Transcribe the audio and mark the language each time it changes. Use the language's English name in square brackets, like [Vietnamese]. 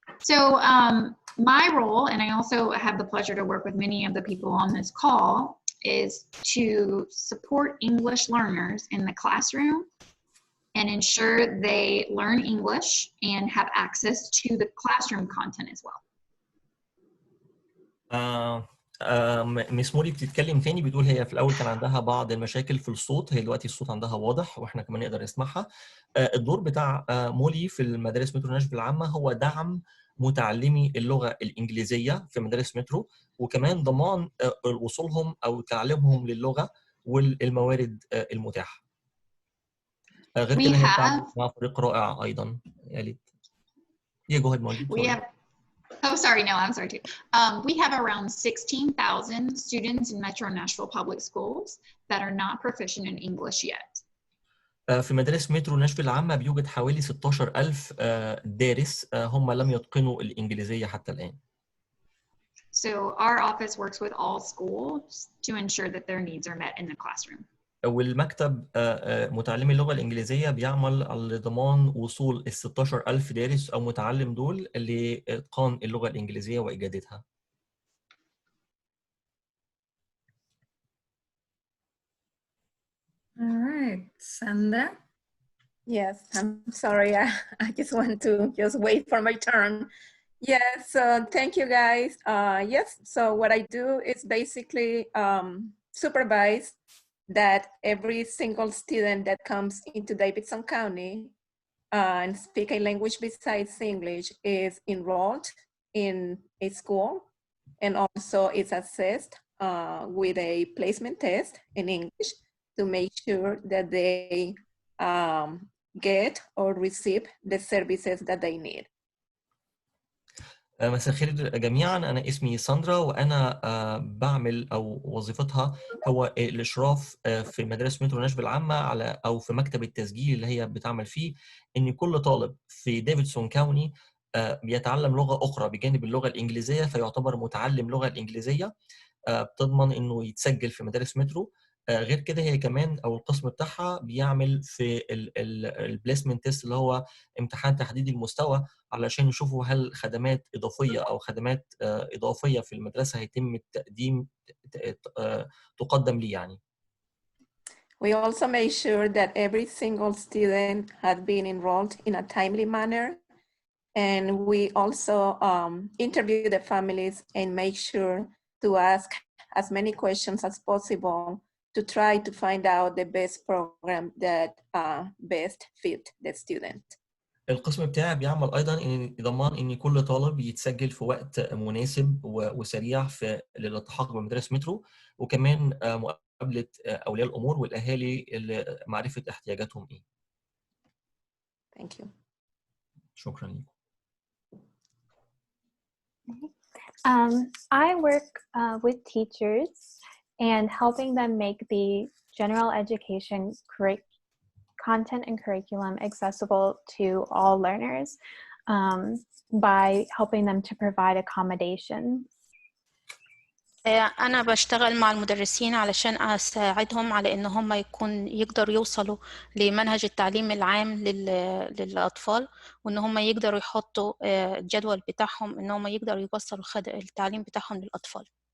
[English] So my role, and I also have the pleasure to work with many of the people on this call, is to support English learners in the classroom and ensure they learn English and have access to the classroom content as well. [Arabic] مس مولي بتتكلم تاني، بتقول هي في الأول كان عندها بعض المشاكل في الصوت، هي دلوقتي الصوت عندها واضح وإحنا كمان نقدر نسمعها. الدور بتاع مولي في المدارس مترو ناشفيل العامة هو دعم متعلمي اللغة الإنجليزية في مدارس مترو، وكمان ضمان وصولهم أو تعليمهم للغة والموارد المتاحة. غير كده هي بتعمل مع فريق رائع أيضا. قالت [English] Yeah, go ahead, Molly. Oh, sorry. No, I'm sorry too. We have around 16,000 students in Metro Nashville Public Schools that are not proficient in English yet. [Arabic] في مدارس مترو ناشفيل العامة بيوجد حوالي 16,000 دارس هم لم يتقنوا الإنجليزية حتى الآن. [English] So our office works with all schools to ensure that their needs are met in the classroom. [Arabic] والمكتب متعلمي اللغة الإنجليزية بيعمل على ضمان وصول ال 16,000 دارس أو متعلم دول لإتقان اللغة الإنجليزية وإجادتها. [English] All right, Sandra? Yes, I'm sorry. I just want to just wait for my turn. Yes, so thank you guys. Yes, so what I do is basically supervise that every single student that comes into Davidson County and speak a language besides English is enrolled in a school, and also is assessed with a placement test in English to make sure that they get or receive the services that they need. [Arabic] مساء الخير جميعا. أنا اسمي ساندرا، وأنا بعمل أو وظيفتها هو الإشراف في مدارس مترو ناشفيل العامة على أو في مكتب التسجيل اللي هي بتعمل فيه إن كل طالب في ديفيدسون كاوني بيتعلم لغة أخرى بجانب اللغة الإنجليزية، فيعتبر متعلم لغة الإنجليزية، بتضمن إنه يتسجل في مدارس مترو. غير كده هي كمان او القسم بتاعها بيعمل في البليسمنت تيست اللي هو امتحان تحديد المستوى علشان يشوفوا هل خدمات اضافيه او خدمات اضافيه في المدرسه هيتم التقديم تقدم ليه يعني. [English] We also make sure that every single student has been enrolled in a timely manner, and we also interview the families and make sure to ask as many questions as possible to try to find out the best program that best fit the student. [Arabic] القسم بتاعي بيعمل ايضا ان ضمان ان كل طالب يتسجل في وقت مناسب وسريع في للالتحاق بمدارس مترو، وكمان مقابله اولياء الامور والاهالي لمعرفه احتياجاتهم ايه. [English] Thank you. [Arabic] شكرا لكم. [English] I work with teachers and helping them make the general education content and curriculum accessible to all learners by helping them to provide accommodations. [Arabic] أنا بشتغل مع المدرسين علشان أساعدهم على إن هم يقدروا يوصلوا لمنهج التعليم العام للأطفال، وإن هم يقدروا يحطوا الجدول بتاعهم إن هم يقدروا يوصلوا التعليم بتاعهم للأطفال.